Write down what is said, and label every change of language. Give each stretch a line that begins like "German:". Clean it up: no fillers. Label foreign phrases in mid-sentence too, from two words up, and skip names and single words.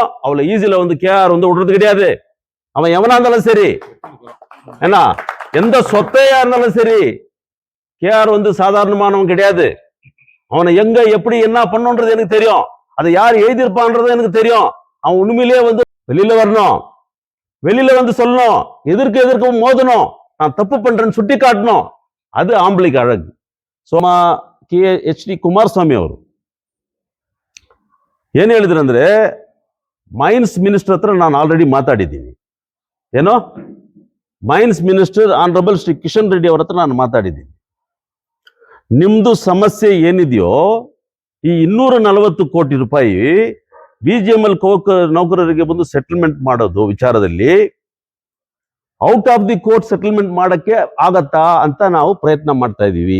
Tamil: அவளை ஈஸியில வந்து கேஆர் வந்து விடுறது கிடையாது. அவன் எவனா இருந்தாலும் சரி, என்ன எந்த சொத்தையா இருந்தாலும் சரி, கேஆர் வந்து சாதாரணமானவன் கிடையாது. அவனை எங்க எப்படி என்ன பண்ணுன்றது எனக்கு தெரியும். அதை யார் எழுதியிருப்பான்றது எனக்கு தெரியும். அவன் உண்மையிலேயே வந்து வெளியில வரணும், வெளியில வந்து சொல்லணும், எதிர்க்க மோதணும், நான் தப்பு பண்றேன்னு சுட்டி காட்டணும். அது ஆம்பளைக்கு அழகு.
Kannada: ಸೋಮ KHD ಕುಮಾರಸ್ವಾಮಿ ಅವರು ಏನು ಹೇಳಿದ್ರು ಅಂದ್ರೆ
English: mines minister
Kannada: ಹತ್ರ ನಾನು ಆಲ್ರೆಡಿ ಮಾತಾಡಿದ್ದೀನಿ. ಏನೋ
English: mines minister honourable
Kannada: ಶ್ರೀ ಕಿಶನ್ ರೆಡ್ಡಿ ಅವರ ಹತ್ರ ನಾನು ಮಾತಾಡಿದ್ದೀನಿ. ನಿಮ್ದು ಸಮಸ್ಯೆ ಏನಿದೆಯೋ ಈ 240 ಕೋಟಿ ರೂಪಾಯಿ BGML ನೌಕರರಿಗೆ ಬಂದು ಸೆಟಲ್ಮೆಂಟ್ ಮಾಡೋದು ವಿಚಾರದಲ್ಲಿ
English: out of the court settlement
Kannada: ಮಾಡಕ್ಕೆ ಆಗತ್ತಾ ಅಂತ ನಾವು ಪ್ರಯತ್ನ ಮಾಡ್ತಾ ಇದೀವಿ.